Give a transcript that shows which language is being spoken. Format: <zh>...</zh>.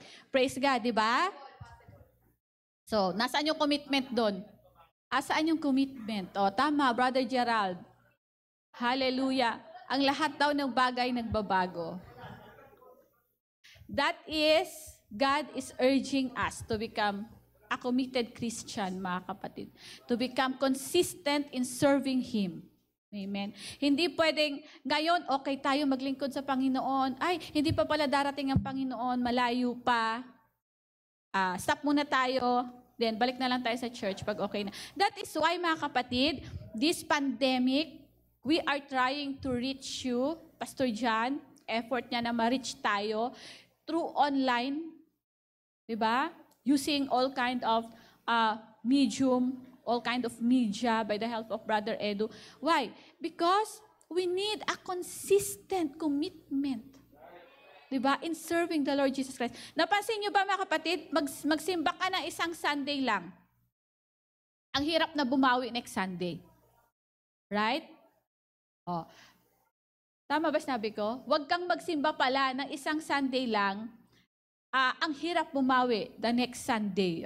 <tl>Praise God, di ba? So, nasaan yung commitment doon? Asaan yung commitment? O, tama, Brother Gerald. Hallelujah. Ang lahat daw ng bagay nagbabago.</tl> <en>That is, God is urging us to become a committed Christian,</en> <tl>mga kapatid.</tl> <en>To become consistent in serving Him. Amen.</en> <tl>Hindi pwedeng, ngayon, okay tayo maglingkod sa Panginoon. Ay, hindi pa pala darating ang Panginoon, malayo pa. Stop muna tayo. Then, balik na lang tayo sa church pag okay na.</tl> <en>That is why,</en> <tl>mga kapatid,</tl> <en>this pandemic, we are trying to reach you.</en> <tl>Pastor John, effort niya na ma-reach tayo through online. Diba?</tl> <en>Using all kind of medium, all kind of media by the help of Brother Edu. Why? Because we need a consistent commitment.</en> <tl>Diba?</tl> <en>In serving the Lord Jesus Christ.</en> <tl>Napansin nyo ba, mga kapatid, magsimba ka na isang Sunday lang. Ang hirap na bumawi next Sunday.</tl> <en>Right?</en> <tl>Oh. Tama ba sinabi ko? Huwag kang magsimba pala ng isang Sunday lang. Ang hirap bumawi</tl> <en>the next Sunday.</en>